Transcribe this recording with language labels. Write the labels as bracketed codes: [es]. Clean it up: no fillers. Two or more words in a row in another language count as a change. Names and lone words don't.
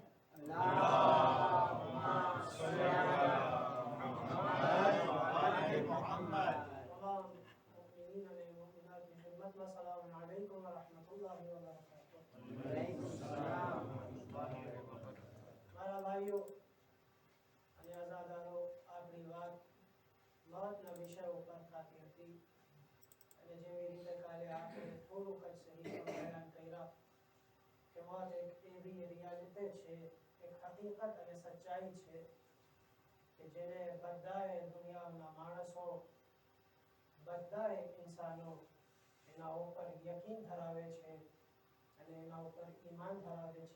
[ar] اللهم صل على محمد وآل محمد. تمام المؤمنين والمؤمنات بخدمة السلام عليكم ورحمة الله وبركاته. وعليكم السلام ورحمة الله وبركاته. [gu] મારા ભાઈઓ અને આઝાદારો, આપણી વાત મહત્વના વિષય ઉપર થતી હતી અને જેવી રીતે કાલે આપણે થોડુંક જ સહી બયાન કર્યા કે મોત એક એવી રિયાલિટી છે, એક હકીકત અને સચ્ચાઈ છે કે જેને બધાએ દુનિયાના માણસો, બધાએ ઇન્સાનો એના ઉપર યકીન ધરાવે છે અને એના ઉપર ઈમાન ધરાવે છે.